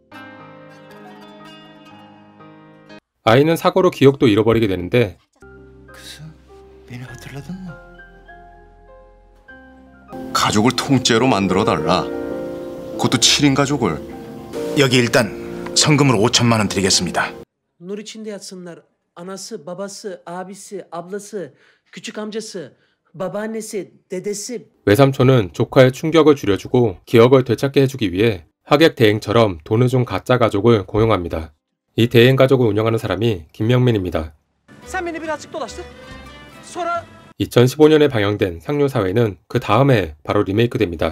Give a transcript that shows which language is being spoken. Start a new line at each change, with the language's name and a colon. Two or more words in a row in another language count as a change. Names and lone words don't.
Korean: 아이는 사고로 기억도 잃어버리게 되는데 가족을 통째로 만들어달라. 그것도 7인 가족을. 여기 일단 성금으로 5천만 원 드리겠습니다.
Turkish: Nur içinde yatsınlar. Anası, babası, abisi, ablası, küçük amcası, babaannesi, dedesi.
Korean: 외삼촌은 조카의 충격을 줄여주고 기억을 되찾게 해주기 위해 하객 대행처럼 돈을 준 가짜 가족을 고용합니다. 이 대행 가족을 운영하는 사람이 김명민입니다. 2015년에 방영된 상류사회는 그 다음해 바로 리메이크됩니다.